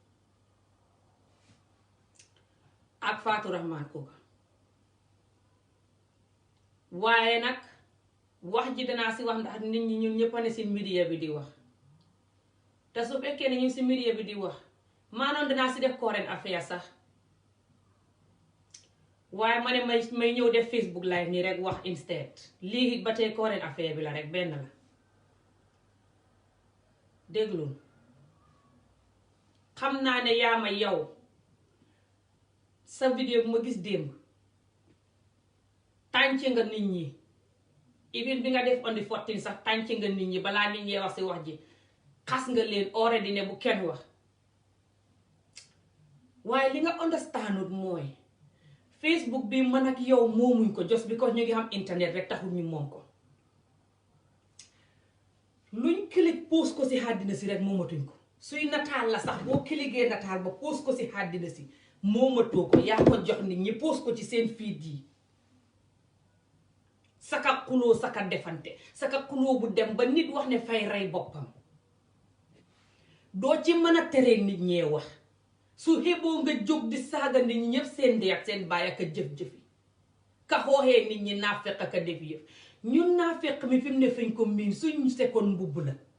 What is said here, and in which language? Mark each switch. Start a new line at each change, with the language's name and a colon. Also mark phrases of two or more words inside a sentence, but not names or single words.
Wolof: ak Fatou Rahman kooka waaye nag wax ji danaa si wax ndax nit ñi ñun ñëpp a ne si media bi di wax te su fekkee ne ñu si media bi di wax maanaam danaa si def
English: current affaire
Wolof: sax waaye ma ne may ñëw def Facebook live nii rek wax instead lii ba tey
English: current affaire
Wolof: bi la rek benn la déglul xam naa ne yaa ma yow sa vidéo bu ma gis démb tànc nga nit ñi even bi nga def
English: on the 14
Wolof: sax tànc nga nit ñi balaa nit ñee wax si wax ji xas nga leen already ne bu kenn wax waaye li nga understandut mooy Facebook bi man ak yow moomuñ ko
English: just because
Wolof: ñu ngi xam internet rek taxul ñu moom ko luñ click post ko si àddina si rek moomatuñ ko suy nataal la sax boo clickee nataal ba post ko si àddina si moomatoo ko yaa ko jox nit ñi post ko ci seen feed yi saka xuloo saka defante saka xuloo bu dem ba nit wax ne fay rey boppam doo ci mën a tere nit ñee wax su xeboo nga jóg di saaga nit ñi ñëpp seen ndey ak seen baay ak a jëf-jëfi ka xooxee nit ñi naafeq ak a def yëf ñun naafeq mi fi mu ne fañ ko miin suñ sekkoon mbubb la